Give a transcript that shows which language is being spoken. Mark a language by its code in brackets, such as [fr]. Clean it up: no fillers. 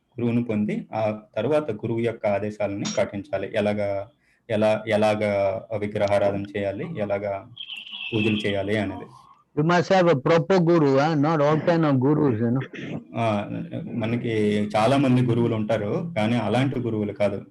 [te] గురువుని పొంది ఆ తర్వాత గురువు యొక్క ఆదేశాలని పాటించాలి. ఎలాగా విగ్రహారాధన చేయాలి, ఎలాగా పూజలు చేయాలి అనేది. [en] You must have a proper guru, not all kind of gurus, you know. [te] మనకి చాలా మంది గురువులు ఉంటారు, కానీ అలాంటి గురువులు కాదు.